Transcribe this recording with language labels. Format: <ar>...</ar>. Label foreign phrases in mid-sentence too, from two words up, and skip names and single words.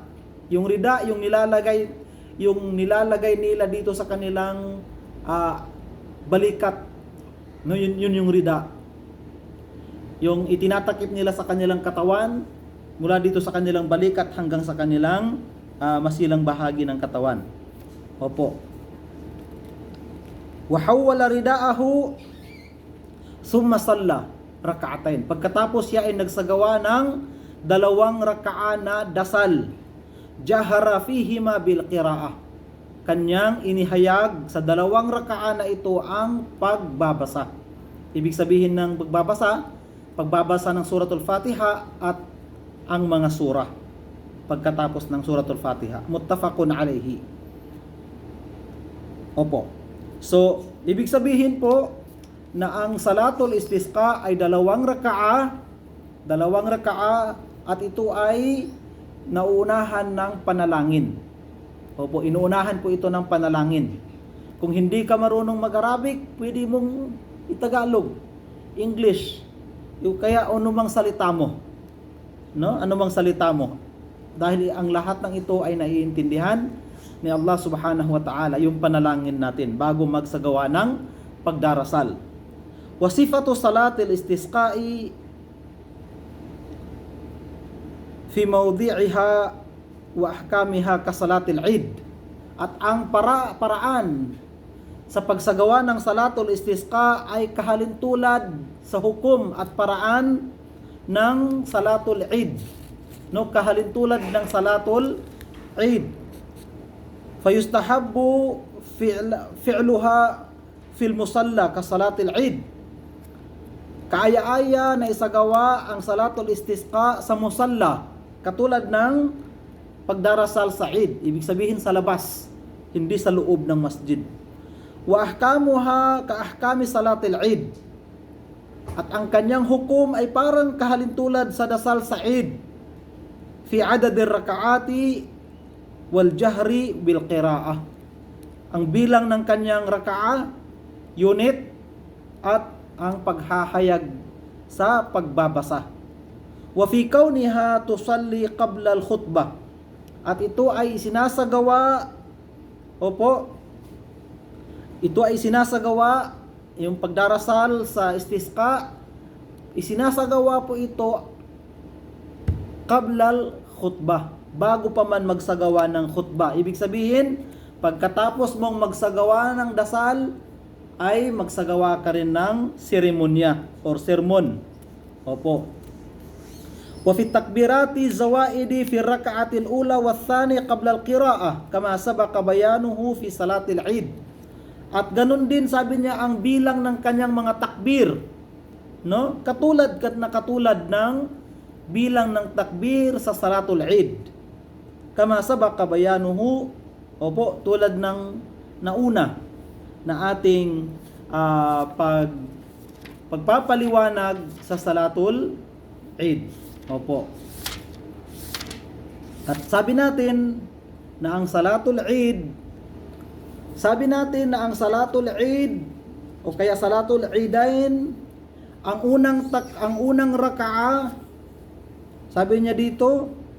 <tl>Yung rida, yung nilalagay nila dito sa kanilang balikat. No, yun yung rida. Yung itinatakip nila sa kanilang katawan mula dito sa kanilang balikat hanggang sa kanilang masilang bahagi ng katawan. Opo.</tl> <ar>وحول رداءه ثم صلى ركعتين.</ar> <tl>Pagkatapos siya ay nagsagawa ng 2 raka'a na dasal.</tl> <ar>جهر فيهما بالقراءة.</ar> <tl>Kanyang inihayag sa 2 raka'a na ito ang pagbabasa. Ibig sabihin ng pagbabasa ng suratul Fatiha at ang mga surah pagkatapos ng suratul Fatiha.</tl> <ar>متفق عليه.</ar> <tl>Opo. So, ibig sabihin po na ang</tl> <ar>صلاة الاستسقاء</ar> <tl>ay 2 raka'a at ito ay nauunahan ng panalangin. Opo, inuunahan po ito ng panalangin. Kung hindi ka marunong mag-Arabic, pwede mong itagalog, English, kaya anumang salita mo. No? Anumang salita mo. Dahil ang lahat ng ito ay naiintindihan ni Allah</tl> <ar>سبحانه وتعالى,</ar> <tl>yung panalangin natin bago magsagawa ng pagdarasal.</tl> <ar>وصفة صلاة الاستسقاء في موضعها وأحكامها كصلاة العيد.</ar> <tl>At ang paraan sa pagsagawa ng</tl> <ar>صلاة الاستسقاء</ar> <tl>ay kahalintulad sa hukom at paraan ng</tl> <ar>صلاة العيد.</ar> <tl>No, kahalintulad ng</tl> <ar>صلاة العيد. فيستحب فعلها في المصلى كصلاة العيد.</ar> <tl>Kaaya-aya na isagawa ang</tl> <ar>صلاة الاستسقاء</ar> <tl>sa musalla, katulad ng pagdarasal sa Eid. Ibig sabihin sa labas, hindi sa loob ng masjid.</tl> <ar>وأحكامها كأحكام صلاة العيد.</ar> <tl>At ang kanyang hukom ay parang kahalintulad sa dasal sa Eid.</tl> <ar>في عدد الركعات والجهر بالقراءة.</ar> <tl>Ang bilang ng kanyang raka'a, unit, at ang paghahayag sa pagbabasa.</tl> <ar>وفي كونها تصلى قبل الخطبة.</ar> <tl>At ito ay sinasagawa, ito ay sinasagawa, yung pagdarasal sa istisqa, isinasagawa po ito</tl> <ar>قبل الخطبة,</ar> <tl>bago pa man magsagawa ng khutbah. Ibig sabihin, pagkatapos mong magsagawa ng dasal, ay magsagawa ka rin ng seremonya or sermon. Opo.</tl> <ar>وفي تكبيرات الزوائد في الركعة الأولى والثانية قبل القراءة كما سبق بيانه في صلاة العيد.</ar> <tl>At ganun din sabi niya ang bilang ng kanyang mga takbir, no? Katulad ng bilang ng takbir sa</tl> <ar>صلاة العيد. كما سبق بيانه,</ar> <tl>tulad ng nauna na ating pagpapaliwanag sa</tl> <ar>صلاة العيد.</ar> <tl>Opo. At sabi natin na ang</tl> <ar>صلاة العيد,</ar> <tl>o kaya</tl> <ar>صلاة العيدين,</ar> <tl>ang unang raka'a, sabi niya dito,</tl>